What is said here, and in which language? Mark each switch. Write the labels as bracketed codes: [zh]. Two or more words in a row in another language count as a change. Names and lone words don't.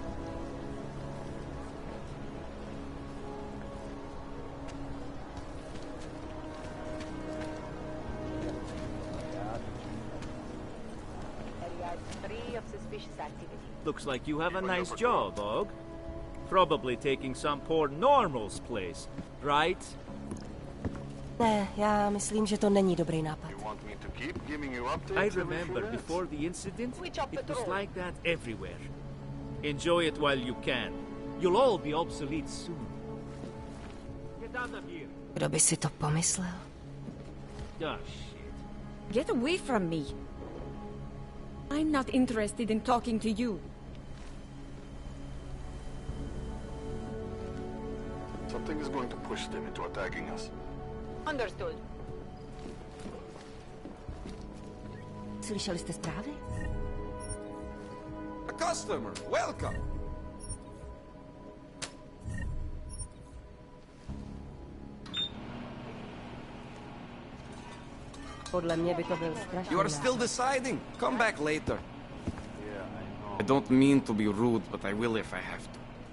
[en] Free of suspicious activity. Looks like you have a nice job, Og. Probably taking some poor normal's place, right? [cs] Ne, já myslím, že to není dobrý nápad. [en] I remember before the incident, it was like that everywhere. Enjoy it while you can. You'll all be obsolete soon. Get out of here. [cs] Kdo by si to pomyslel? [en] Oh, shit. Get away from me. I'm not interested in talking to you. Something is going to push them into attacking us. Understood. [cs] Slyšeli jste zprávy? [en] A customer, welcome. [cs] Podle mě by to byl strašný [en] You are still deciding. Come back later. I don't mean to be rude, but I will if I have to.